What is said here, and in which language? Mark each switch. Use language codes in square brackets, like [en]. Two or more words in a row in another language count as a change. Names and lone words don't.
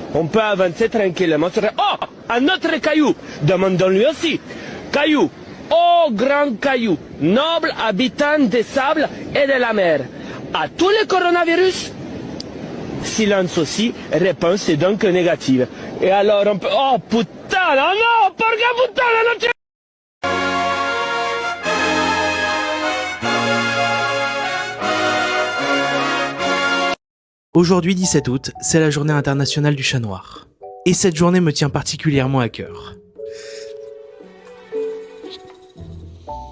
[fr] On peut avancer tranquillement sur... Oh, un autre caillou, demandons-lui aussi. Caillou, ô grand caillou, noble habitant des sables et de la mer, a tous les coronavirus? Silence aussi, réponse est donc négative. Et alors on peut... Oh putain, [it] non, porca puttana, non c'è... [fr] Aujourd'hui 17 août, c'est la journée internationale du chat noir. Et cette journée me tient particulièrement à cœur.